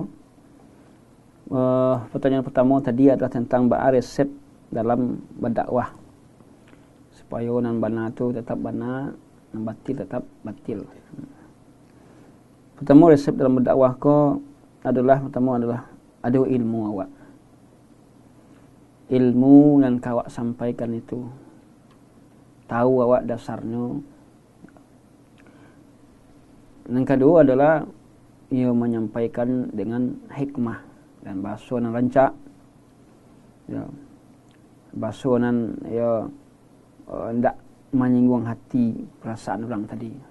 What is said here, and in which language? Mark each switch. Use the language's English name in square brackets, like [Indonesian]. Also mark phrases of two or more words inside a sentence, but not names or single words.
[Indonesian] Pertanyaan pertama tadi adalah tentang resep dalam berdakwah supaya [Minangkabau] nan bana tu tetap bana, nan batil tetap batil. [Indonesian] Pertama resep dalam berdakwah ko adalah ada ilmu awak. Ilmu yang kawak sampaikan itu tahu awak dasarnya. Yang kedua adalah ia menyampaikan dengan hikmah dan bahasa yang rancak, ya, bahasa yang tidak menyinggung hati perasaan orang tadi.